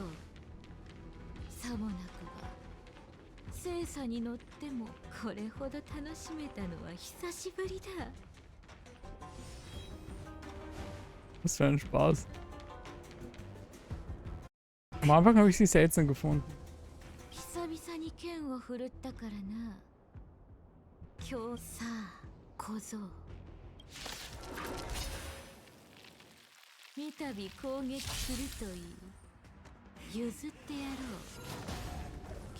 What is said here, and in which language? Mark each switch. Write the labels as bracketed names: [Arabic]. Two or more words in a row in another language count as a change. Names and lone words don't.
[Japanese] さもなくば聖査に乗ってもこれほど楽しめたのは久しぶりだ。 [German] Was für ein Spaß. Am Anfang habe ich sie seltsam gefunden. [Japanese] 久々に剣を振るったからな。今日さあ、小僧。三度攻撃するといい。譲ってやろう。